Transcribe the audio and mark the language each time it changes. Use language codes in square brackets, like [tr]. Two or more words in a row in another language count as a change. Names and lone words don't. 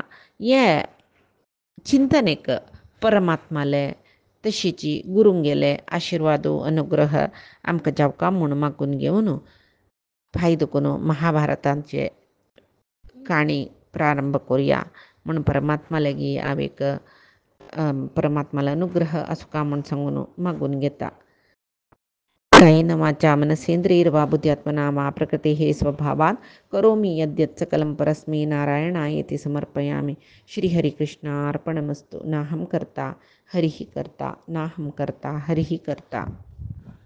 [kok] हे चिंतनेक परमात्माले तशीची गुरूंगेले आशिर्वादो अनुग्रह आमकां जावका म्हूण मागून घेवन पांय दुखून महाभारताचे काणी प्रारंभ करुया म्हूण परमात्मा लागीं हांव एक परमात्मालो अनुग्रह आसुका म्हूण सांगून मागून घेता. [sa] कायेन वाचा मनसेंद्रियर्वा बुद्ध्यात्मना वा प्रकृतेः स्वभावात् करोमि यद्यत् सकलं परस्मै नारायणायेति समर्पयामि. श्रीहरिकृष्णार्पणमस्तु. नाहं कर्ता हरिः कर्ता, नाहं कर्ता हरिः कर्ता.